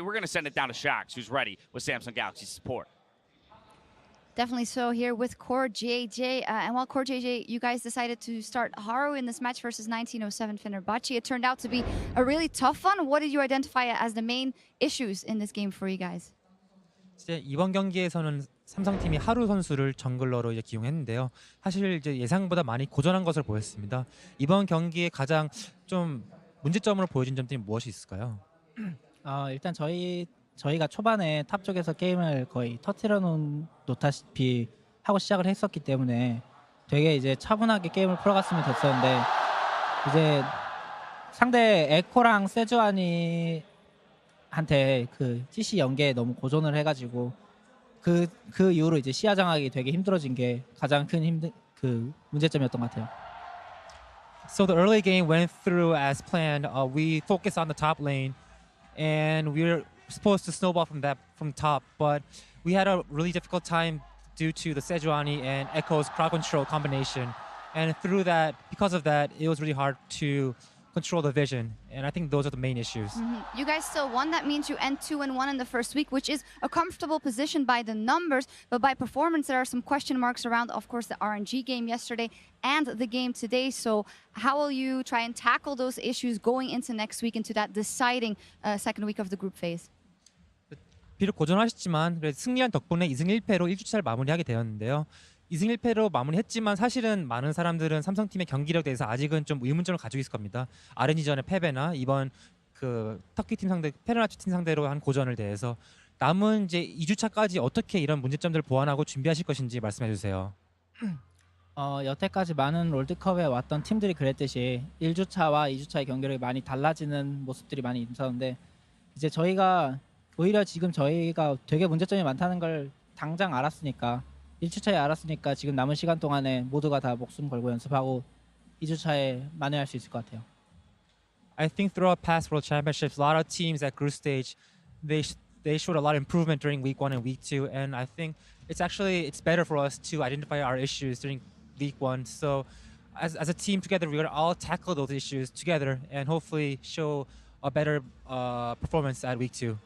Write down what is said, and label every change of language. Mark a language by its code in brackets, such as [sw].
[en] We're going to send it down to Shox, who's ready with Samsung Galaxy support. Definitely so here with Core JJ. And while Core JJ, you guys decided to start Haru in this match versus 1907 Fenerbahçe. It turned out to be a really tough one. What did you identify as the main issues in this game for you guys? [ko] 이제 이번 경기에서는 삼성팀이 하루 선수를 정글러로 이제 기용했는데요. 사실 이제 예상보다 많이 고전한 것을 보였습니다. 이번 경기에 가장 좀 문제점으로 보여진 점들이 무엇이 있을까요? 일단 저희가 초반에 탑 쪽에서 게임을 거의 터트려 놓다시피 하고 시작을 했었기 때문에 되게 이제 차분하게 게임을 풀어갔으면 됐었는데, 이제 상대 에코랑 세주안이 한테 그 CC 연계에 너무 고전을 해가지고 그 이후로 이제 시야 장악이 되게 힘들어진 게 가장 큰 문제점이었던 것 같아요. [en] So the early game went through as planned. We focused on the top lane, and we were supposed to snowball from top, but we had a really difficult time due to the Sejuani and Echo's crowd control combination. And because of that, it was really hard to control the vision. And I think those are the main issues. You guys still won. That means you end 2-1 in the first week, which is a comfortable position by the numbers. But by performance, there are some question marks around, of course, the RNG game yesterday and the game today. So how will you try and tackle those issues going into next week, into that deciding second week of the group phase? [ko] 비록 고전하셨지만 승리한 덕분에 2승 1패로 1주차를 마무리하게 되었는데요. 2승 1패로 마무리했지만 사실은 많은 사람들은 삼성팀의 경기력에 대해서 아직은 좀 의문점을 가지고 있을 겁니다. RNG전의 패배나 이번 그 터키팀 상대, 페르나치 팀 상대로 한 고전을 대해서 남은 이제 2주차까지 어떻게 이런 문제점들을 보완하고 준비하실 것인지 말씀해 주세요. 여태까지 많은 롤드컵에 왔던 팀들이 그랬듯이 1주차와 2주차의 경기력이 많이 달라지는 모습들이 많이 있었는데 이제 오히려 지금 저희가 되게 문제점이 많다는 걸 당장 알았으니까 1주차에 알았으니까 지금 남은 시간 동안에 모두가 다 목숨 걸고 연습하고 2주차에 만회할 수 있을 것 같아요. [en] I think throughout past World Championships, a lot of teams at group stage, they showed a lot of improvement during week 1 and week 2, and I think it's better for us to identify our issues during week 1. So as a team together, we're going to all tackle those issues together and hopefully show a better performance at week 2.